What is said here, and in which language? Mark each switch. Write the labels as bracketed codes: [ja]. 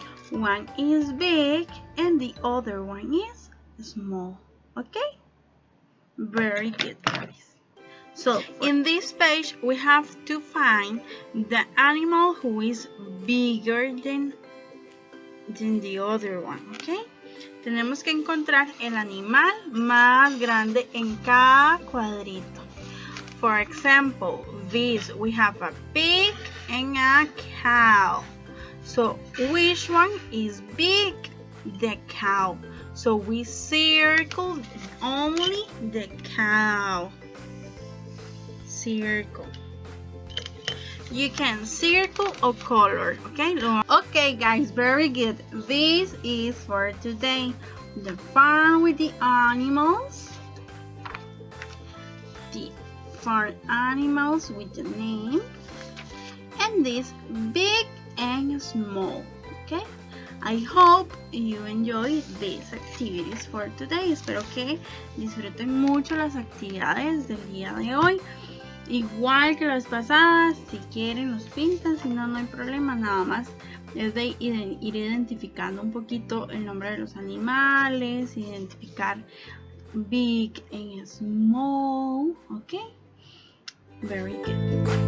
[en] One is big and the other one is small, okay? Very good, guys. So in this page we have to find the animal who is bigger than the other one, okay? [es] Tenemos que encontrar el animal más grande en cada cuadrito. [en] For example, this we have a pig and a cow. So which one is big? The cow. So we circle only the cow. Circle. You can circle or color, okay? Okay, guys, very good. This is for today. The farm with the animals. The farm animals with the name. And this big and small, okay? I hope you enjoy these activities for today. [es] Espero que disfruten mucho las actividades del día de hoy. Igual que las pasadas, si quieren los pintan, si no, no hay problema, nada más es de ir identificando un poquito el nombre de los animales, identificar big and small, ok? Very good.